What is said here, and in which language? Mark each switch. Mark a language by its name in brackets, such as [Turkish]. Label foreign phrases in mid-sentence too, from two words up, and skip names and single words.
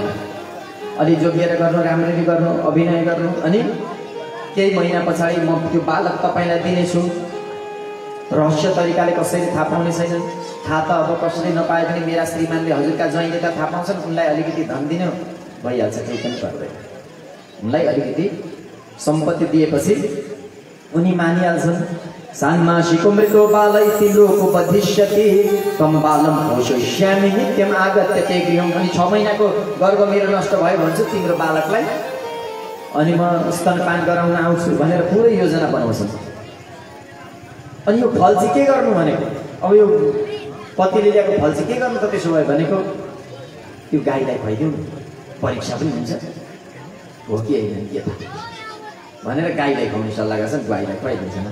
[Nepali] अलि जोगिएर गर्नु राम्ररी गर्नु अभिनय गर्नु अनि केही महिना पछाडि म त्यो बालक तपाईलाई दिनेछु रहस्य तरिकाले कसैले थाहा पाउने छैन थाहा त अब कसैले नपाए पनि मेरा श्रीमानले हजुरका ज्वाइँले त थाहा पाउँछन् उनलाई अलिकति धन दिनु भइहाल्छ केही पनि पर्दैन उनलाई अलिकति सम्पत्ति दिएपछि उनी मानिहाल्छन् [Sanskrit] सान्मासिको मृतो बालै तिलोको बधिष्यति तम बालम पोषयिष्यामि नित्यम आगत्य ते गृहम्। [Nepali] अनि 6 महिनाको गर्भ मेरो नष्ट भयो भन्छु तिम्रो बालकलाई, अनि म स्तनपान गराउन आउँछु भनेर पुरै योजना बनाउँछन्। अनि यो फल चाहिँ के गर्नु भनेको, अब यो पतिले ल्याएको फल चाहिँ के गर्नु त त्यसो भयो भनेको, त्यो गाईलाई खुवाइदिउँ परीक्षा पनि हुन्छ हो कि होइन के त भनेर गाईलाई खुवाउने सल्लाह गर्छन्, गाईलाई खुवाइदिन्छन्।